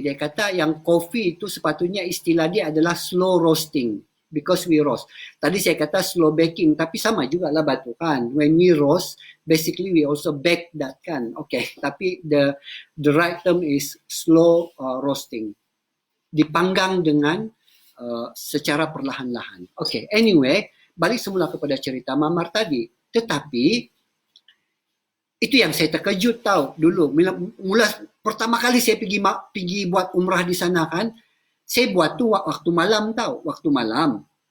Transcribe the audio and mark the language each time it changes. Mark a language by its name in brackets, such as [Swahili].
[Malay] Dia kata yang kopi itu sepatutnya istilah dia adalah slow roasting. [English] Because we roast. [Malay] Tadi saya kata slow baking, tapi sama juga lah batu kan. [English] When we roast, basically we also bake that kan. Okay, [Malay] tapi [English] the right term is slow roasting. [Malay] Dipanggang dengan secara perlahan-lahan. Okay, anyway, balik semula kepada cerita mamar tadi. Tetapi itu yang saya terkejut tahu dulu. Mula pertama kali saya pergi buat umrah di sana kan, saya buat tu waktu malam tahu, waktu malam.